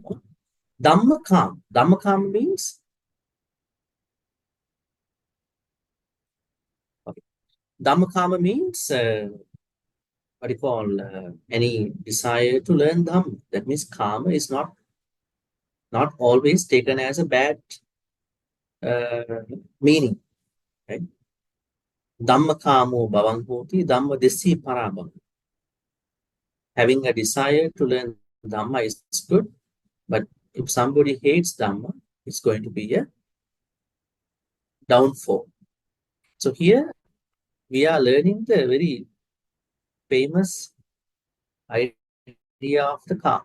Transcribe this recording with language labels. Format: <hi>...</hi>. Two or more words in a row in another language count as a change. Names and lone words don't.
<en>Dhammacakkappavattana. Dhammacakkappavattana means okay. Dhammacakkappavattana means what do you call any desire to learn Dhamma. That means karma is not always taken as a bad meaning, right?</en> <pi>Dhammacakkappavattana bhavang hoti, Dhamma desi parabhang.</pi> <en>Having a desire to learn Dhamma is good, but if somebody hates Dhamma, it's going to be a downfall. So here we are learning the very famous idea of the karma.</en>